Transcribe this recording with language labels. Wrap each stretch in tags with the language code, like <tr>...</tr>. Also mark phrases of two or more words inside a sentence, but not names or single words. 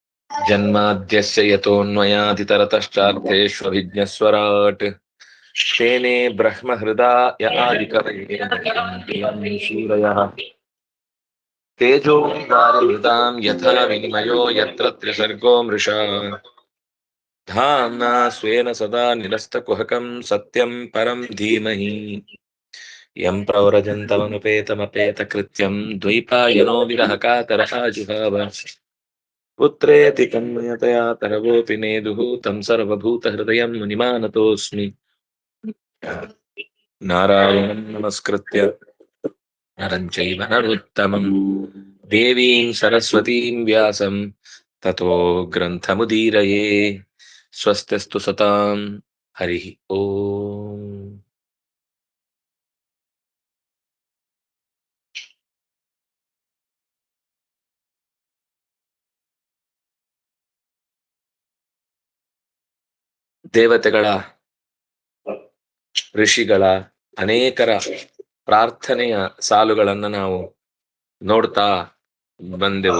<sa>ಜನ್ಮಾದ್ಯಸ್ಯ ಯತೋನ್ಮಯಾದಿತರತಶ್ಚಾರ್ಥೇಷ್ವಭಿಜ್ಞಸ್ವರಾಟ್ ತೇನೇ ಬ್ರಹ್ಮ ಹೃದಯ ಆದಿಕವಯೇ ಶೂರಯಃ ತೇಜೋ ವಾರಿಮೃತಾಂ ಯಥಾ ವಿನಿಮಯೋ ಯತ್ರ ತ್ರಿಸರ್ಗೋ ಮೃಷಾ ಧಾಮ್ನಾ ಸ್ವೇನ ಸದಾ ನಿರಸ್ತಕುಹಕಂ ಸತ್ಯಂ ಪರಂ ಧೀಮಹಿ ಯಂ ಪ್ರವ್ರಜन्तಮನುಪೇತಮಪೇತಕೃತ್ಯಂ ದ್ವೈಪಾಯನೋ ವಿರಹ ಕಾತರಃ ಜುಹಾವ ಪುತ್ರೇತಿ ತನ್ಮಯತಯಾ ತರವೋಪಿ ನೇದುಃ तं ಸರ್ವಭೂತಹೃದಯಂ ಮುನಿಮಾನತೋऽಸ್ಮಿ ನಾರಾಯಣಂ ನಮಸ್ಕೃತ್ಯ ನರಂ ಚೈವ ನರೋತ್ತಮಂ ದೇವೀಂ ಸರಸ್ವತೀಂ ವ್ಯಾಸಂ ತತೋ ಗ್ರಂಥಮುದೀರಯೇ ಸ್ವಸ್ತಿಸ್ತು ಸತಾಂ ಹರಿ ಓಂ.</sa> <kn>ದೇವತೆಗಳ, ಋಷಿಗಳ ಅನೇಕರ ಪ್ರಾರ್ಥನೆಯ ಸಾಲುಗಳನ್ನು ನಾವು ನೋಡ್ತಾ ಬಂದೆವು.</kn>